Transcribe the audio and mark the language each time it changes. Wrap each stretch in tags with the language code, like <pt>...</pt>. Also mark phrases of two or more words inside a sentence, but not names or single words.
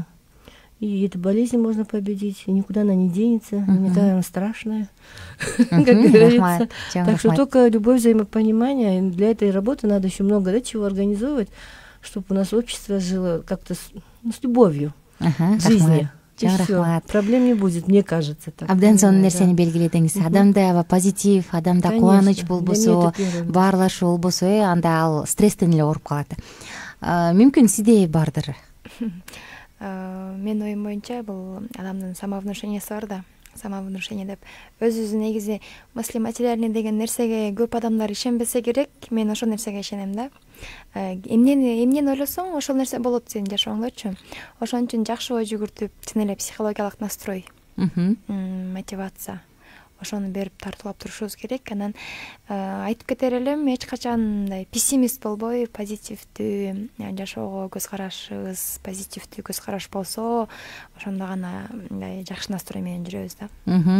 <ru>И эту болезнь можно победить, и никуда она не денется, не такая она страшная, как говорится. Так что только любое взаимопонимание, для этой работы надо еще много чего организовывать, чтобы у нас общество жило как-то с любовью к жизни. Проблем не будет, мне кажется.</ru> <ky>Абдан сонун нерсени белгиледиңиз. Адамда аба позитив, адамда кубаныч болбосо, баарлашуу болбосо, анда ал стресстен эле ооруп калат. Мүмкүн сизде бардыр? Менин оюм боюнча бул адамдын самовнушениясы бар да. Самовнушение деп өзүбүз негизи</ky> <ru>мысли материальный</ru> <ky>деген нерсеге көп адамдар ишенбесе керек. Мен ошол нерсеге ишенем да. Эмнени ойлосоң, ошол нерсе болот сенин жашооңдочу. Ошон үчүн жакшы ой жүгүртүп, чын эле психологиялык настрой, мотивация. Ошону берип тартуулап турушубуз керек. Анан айтып кетер элем, эч качан мындай пессимист болбой, позитивдүү жашоого көз карашыбыз, позитивдүү көз караш болсо, ошондо гана мындай жакшы настрой менен жүрөбүз да.</ky>